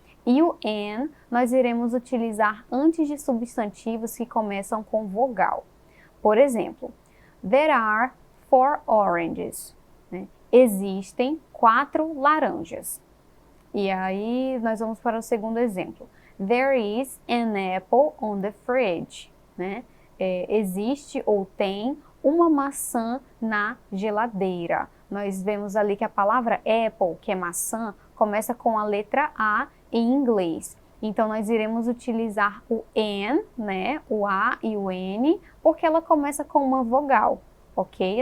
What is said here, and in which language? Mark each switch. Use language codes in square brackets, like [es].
[pt] E o an, nós iremos utilizar antes de substantivos que começam com vogal. Por exemplo, [en] there are 4 oranges. [pt] Né? Existem 4 laranjas. E aí nós vamos para o segundo exemplo. [en] There is an apple on the fridge. Né? [pt] Existe ou tem uma maçã na geladeira. Nós vemos ali que a palavra apple, que é maçã, começa com a letra A em inglês. Então, nós iremos utilizar o N, né, o A e o N, porque ela começa com uma vogal, ok?